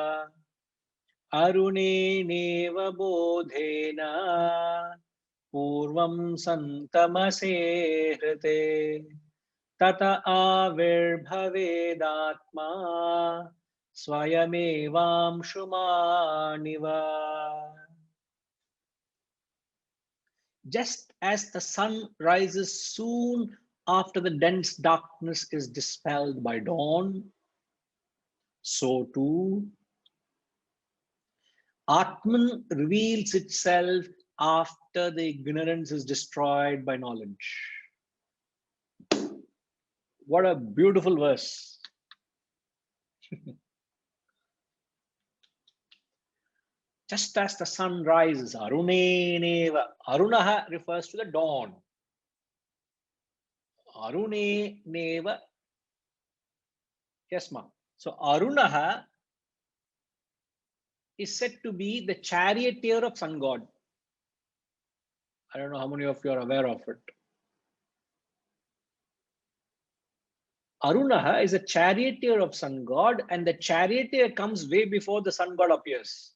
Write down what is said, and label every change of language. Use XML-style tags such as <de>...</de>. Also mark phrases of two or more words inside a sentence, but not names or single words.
<sa>Arune neva bodhena purvam santamase hrite tata avirbhavedatma swayamevam shumaniva.</sa> <en>Just as the sun rises soon after the dense darkness is dispelled by dawn, so too Atman reveals itself after the ignorance is destroyed by knowledge. What a beautiful verse. Just as the sun rises,</en> <sa>Arune neva.</sa> <en>Arunaha refers to the dawn.</en> <sa>Arune neva.</sa> <en>Yes, ma'am. So Arunaha is said to be the charioteer of sun god. I don't know how many of you are aware of it. Arunaha is a charioteer of sun god, and the charioteer comes way before the sun god appears.</en>